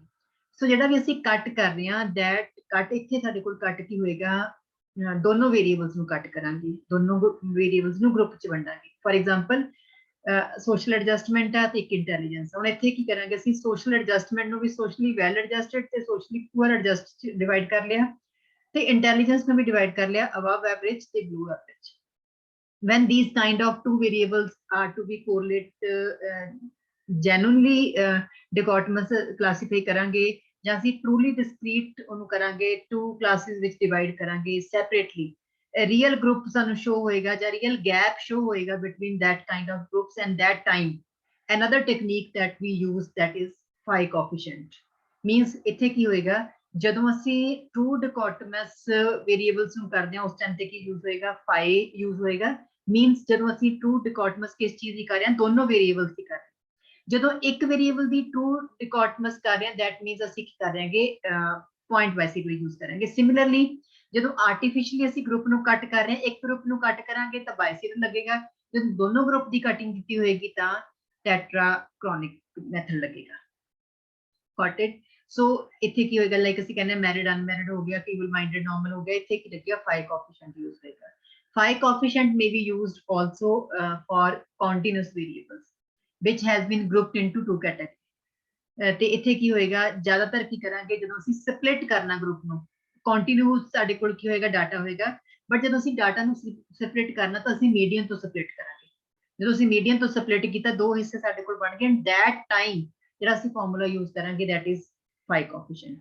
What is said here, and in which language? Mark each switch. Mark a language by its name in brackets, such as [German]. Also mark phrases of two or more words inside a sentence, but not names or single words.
[Punjabi] ਸੋ ਜਿਹੜਾ ਵੀ ਅਸੀਂ ਕੱਟ ਕਰ ਰਹੇ ਹਾਂ, [English] that cut [Punjabi] ਇੱਥੇ ਸਾਡੇ ਕੋਲ ਕੱਟ ਕੀ ਹੋਏਗਾ, ਦੋਨੋਂ ਵੇਰੀਏਬਲਸ ਨੂੰ ਕੱਟ ਕਰਾਂਗੇ, ਦੋਨੋਂ ਵੇਰੀਏਬਲਸ ਨੂੰ ਗਰੁੱਪ ਚ ਵੰਡਾਂਗੇ। [English] for example social adjustment [Punjabi] ਆ ਤੇ ਇੱਕ ਇੰਟੈਲੀਜੈਂਸ। ਹੁਣ ਇੱਥੇ ਕੀ ਕਰਾਂਗੇ ਅਸੀਂ, [English] social adjustment [Punjabi] ਨੂੰ ਵੀ [English] socially well adjusted [Punjabi] ਤੇ [English] socially poor adjust divide [Punjabi] ਕਰ ਲਿਆ, ਤੇ ਇੰਟੈਲੀਜੈਂਸ ਨੂੰ ਵੀ ਡਿਵਾਈਡ ਕਰ ਲਿਆ [English] above average [Punjabi] ਤੇ [English] below average. when these kind of two variables are to be correlate genuinely dichotomous classify [Punjabi] ਕਰਾਂਗੇ, ਜਾਂ ਅਸੀਂ [English] truly discrete [Punjabi] ਉਹਨੂੰ ਕਰਾਂਗੇ, [English] two classes ਵਿੱਚ divide ਕਰਾਂਗੇ separately, real group ਸਾਨੂੰ show [Punjabi] ਹੋਏਗਾ ਜਾਂ [English] real gap show ਹੋਏਗਾ between that kind of groups and that time. Another technique that we use, that is phi coefficient, means [Punjabi] ਇੱਥੇ ਕੀ ਹੋਏਗਾ, ਜਦੋਂ ਅਸੀਂ [English] two dichotomous variables [Punjabi] ਨੂੰ ਕਰਦੇ ਹਾਂ ਉਸ ਟਾਈਮ ਤੇ ਕੀ ਯੂਜ਼ ਹੋਏਗਾ, [English] phi use [Punjabi] ਹੋਏਗਾ। ਮੀਨਸ ਜਦੋਂ ਅਸੀਂ [English] two dichotomous [Punjabi] ਕਿਸ ਚੀਜ਼ ਦੀ ਕਰ ਰਹੇ ਹਾਂ, ਦੋਨੋਂ ਵੇਰੀਏਬਲਸ ਦੀ ਕਰ ਰਹੇ ਹਾਂ। ਜਦੋਂ ਇੱਕ ਵੇਰੀਏਬਲ ਦੀ [English] two dichotomous [Punjabi] ਕਰ ਰਹੇ ਹਾਂ, [English] that means [Punjabi] ਅਸੀਂ ਕੀ ਕਰ ਰਹੇ ਹਾਂ, [English] point bicycle use [Punjabi] ਕਰਾਂਗੇ। ਸਿਮਿਲਰਲੀ ਜਦੋਂ ਆਰਟੀਫਿਸ਼ਲੀ ਅਸੀਂ ਗਰੁੱਪ ਨੂੰ ਕੱਟ ਕਰ ਰਹੇ ਹਾਂ, ਇੱਕ ਗਰੁੱਪ ਨੂੰ ਕੱਟ ਕਰਾਂਗੇ ਤਾਂ ਬਾਈਸਿਕਲ ਲੱਗੇਗਾ, ਜਦੋਂ ਦੋਨੋਂ ਗਰੁੱਪ ਦੀ ਕਟਿੰਗ ਕੀਤੀ ਹੋਏਗੀ ਤਾਂ [English] tetrachronic method [Punjabi] ਲੱਗੇਗਾ। [English] got it. [Punjabi] ਸੋ ਇੱਥੇ ਕੀ ਹੋਏਗਾ, ਲਾਈਕ ਅਸੀਂ ਕਹਿੰਦੇ [English] married unmarried [Punjabi] ਹੋ ਗਿਆ, [English] feeble minded normal [Punjabi] ਹੋ ਗਿਆ, ਇੱਥੇ ਕੀ ਲੱਗੇਗਾ, [English] phi coefficient use [Punjabi] ਹੋਏਗਾ। [English] phi coefficient may be used also for continuous variables which has been grouped into two categories। [Punjabi] ਤੇ ਇੱਥੇ ਕੀ ਹੋਏਗਾ, ਜ਼ਿਆਦਾਤਰ ਕੀ ਕਰਾਂਗੇ, ਜਦੋਂ ਅਸੀਂ ਸਪਲਿਟ ਕਰਨਾ ਗਰੁੱਪ ਨੂੰ, ਕੰਟੀਨਿਊਸ ਸਾਡੇ ਕੋਲ ਕੀ ਹੋਏਗਾ, ਡਾਟਾ ਹੋਏਗਾ, ਬਟ ਜਦੋਂ ਅਸੀਂ ਡਾਟਾ ਨੂੰ ਸਪਲਿਟ ਕਰਨਾ ਤਾਂ ਅਸੀਂ ਮੀਡੀਅਨ ਤੋਂ ਸਪਲਿਟ ਕਰਾਂਗੇ। ਜਦੋਂ ਅਸੀਂ ਮੀਡੀਅਨ ਤੋਂ ਸਪਲਿਟ ਕੀਤਾ, ਦੋ ਹਿੱਸੇ ਸਾਡੇ ਕੋਲ ਬਣ ਗਏ, [English] that time [Punjabi] ਜਿਹੜਾ ਅਸੀਂ [English] formula use [Punjabi] ਕਰਾਂਗੇ, [English] that is phi coefficient.